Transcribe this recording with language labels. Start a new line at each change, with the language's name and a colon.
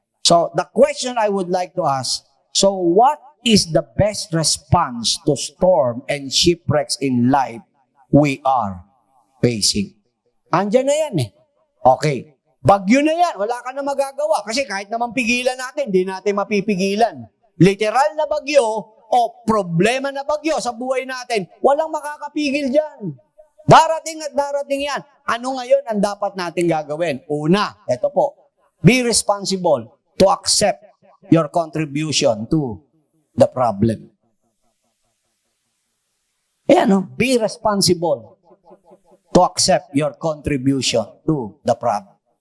English: So, the question I would like to ask, so what is the best response to storm and shipwrecks in life we are facing?
Filipino: Andiyan na yan eh. Okay. Bagyo na yan. Wala ka na magagawa. Kasi kahit naman pigilan natin, hindi natin mapipigilan. Literal na bagyo o problema na bagyo sa buhay natin, walang makakapigil dyan. Darating at darating yan. Ano ngayon ang dapat natin gagawin? Una, ito po,
English: be responsible to accept your contribution to the problem. Be responsible to accept your contribution to the problem.